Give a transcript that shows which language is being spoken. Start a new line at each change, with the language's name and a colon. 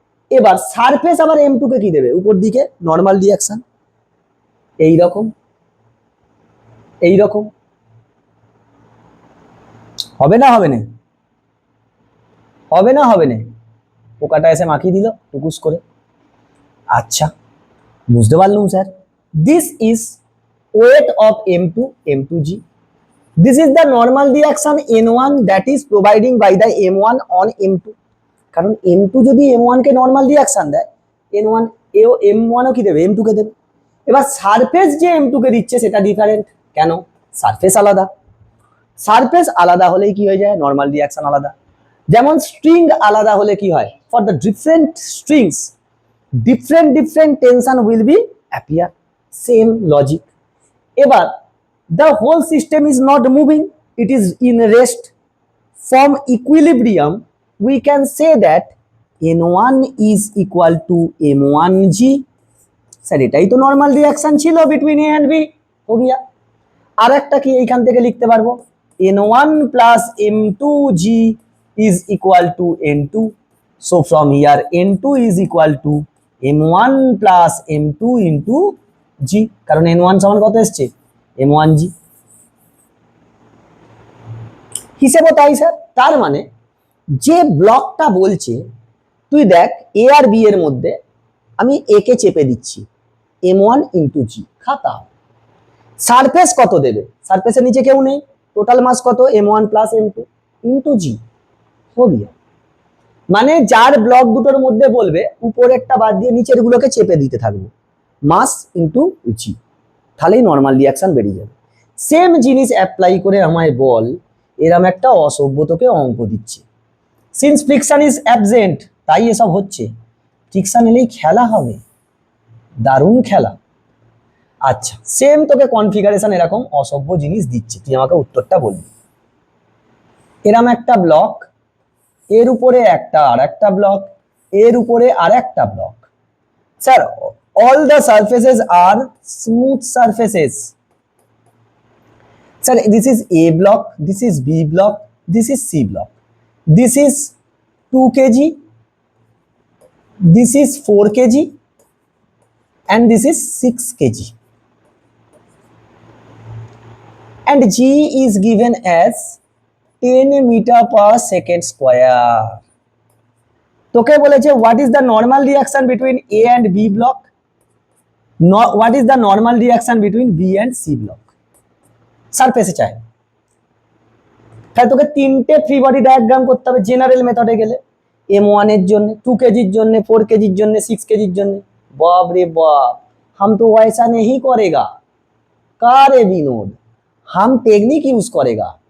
Bangla: এবার সারফেস আবার M2 কে কি দেবে, উপর দিকে নরমাল রিঅ্যাকশন, এই রকম এই রকম, হবে না হবে না, হবে না হবে না, পোকাটা এসে মাখিয়ে দিল টুকুস করে। আচ্ছা, বুঝতে পারলুম sir.
English: This is weight of M2 M2G। This is the normal reaction N1 that is providing by the M1 on M2।
Bangla: কারণ M2 যদি M1 কে নর্মাল রিয়াকশন দেয়, N1 এও M1 ও কি দেবে, M2 কে দেবে। এবার সারফেস যে M2 কে দিচ্ছে সেটা ডিফারেন্ট, কেন? সারফেস আলাদা। সারফেস আলাদা হলেই কি হয়ে যায়, নর্মাল রিয়াকশন আলাদা। যেমন স্ট্রিং আলাদা হলে কি হয়,
English: For the different strings different tension will be appear, same logic।
Bangla: এবার
English: the whole system is not moving, it is in rest, from equilibrium we can say that N1 is equal to M1G।
Bangla: Sir এটাই তো normal reaction ছিল
English: between A and B,
Hindi: हो गया।
Bangla: আর একটা কি এইখান থেকে লিখতে পারবো,
English: N1 plus M2G is equal to N2, so from here N2 is equal to M1 plus M2 into G,
Bangla: কারণ N1 সমান কত এসছে,
English: M1G।
Bangla: হিসেবে তাই স্যার। তার মানে যে ব্লকটা বলছে, তুই দেখ এ আর বি এর মধ্যে আমি এ কে চেপে দিচ্ছি, M1 into G, খাতা। সারফেস কত দেবে, সারফেসের নিচে কেউ নেই, টোটাল মাস কত, M1 plus M2 into G,
Hindi: हो गया।
Bangla: মানে যার ব্লক দুটোর মধ্যে বলবে উপরেরটা বাদ দিয়ে নিচের গুলোকে চেপে দিতে থাকবো, মাস ইন্টু জি, তাহলেই নর্মাল রিয়াকশন বেরিয়ে যাবে। সেম জিনিস অ্যাপ্লাই করে আমায় বল, এরম একটা অসভ্যতকে অঙ্ক দিচ্ছে,
English: since friction is absent,
Bangla: তাই এসব হচ্ছে। ফ্রিকশন এলেই খেলা হবে, দারুণ খেলা। আচ্ছা, সেম তোকে কনফিগারেশন এরকম অসভ্য জিনিস দিচ্ছে, তুই আমাকে উত্তরটা বলবি। এরম একটা ব্লক, এর উপরে একটা আর একটা ব্লক, এর উপরে আর একটা block.
English: Sir all the surfaces are smooth surfaces। Sir this is A block, this is B block, this is C block, this is 2 kg, this is 4 kg and this is 6 kg, and G is given as 10 meter per second square।
Bangla: তোকে বলেছে
English: what is the normal reaction between A and B block, what is the normal reaction between B and C block,
Bangla: সারফেসে চাই। তাই তোকে তিনটে free body diagram করতে হবে general মেথডে গেলে, M1 এর জন্য, 2 কেজির জন্য, 4 কেজির জন্য, 6 কেজির জন্য। বাপ রে বাপ,
Hindi: हम तो वैसा नहीं करेगा, का रे विनोद, हम टेक्निक यूज करेगा।